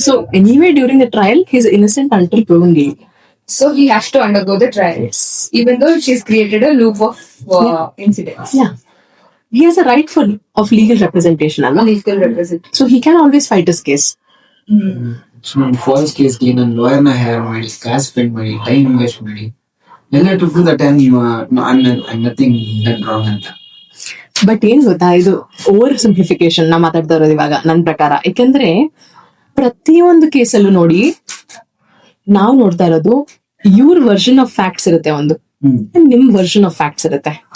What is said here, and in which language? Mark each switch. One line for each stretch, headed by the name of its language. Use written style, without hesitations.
English: So anyway during the trial he is innocent until proven guilty. So he has to undergo the trial, even though she's created a loop of incidents. Yeah. He has a right of legal representation, alva? Legal representation. So he can always fight his case.
Kannada: Falls ಕೇಸ್ಗೆ ನನ್ನ lawyer ನ hire ಮಾಡಿ ಕಾಸ್ spend ಮಾಡಿ time invest ಮಾಡಿ ಎಲ್ಲ
English: to prove that I am nothing done wrong
Kannada: ಅಂತ. But ಏನ್ ಗೊತ್ತಾ, ಇದು ಓವರ್ ಸಿಂಪ್ಲಿಫಿಕೇಶನ್ ನಾ ಮಾತಾಡ್ತಾ ಇರೋದು ಇವಾಗ ನನ್ನ ಪ್ರಕಾರ. ಯಾಕಂದ್ರೆ ಪ್ರತಿಯೊಂದು ಕೇಸಲ್ಲೂ ನೋಡಿ, ನಾವು ನೋಡ್ತಾ ಇರೋದು ಇವ್ರ ವರ್ಷನ್ ಆಫ್ ಫ್ಯಾಕ್ಟ್ಸ್ ಇರುತ್ತೆ ಒಂದು, ನಿಮ್ ವರ್ಷನ್ ಆಫ್ ಫ್ಯಾಕ್ಟ್ಸ್ ಇರುತ್ತೆ.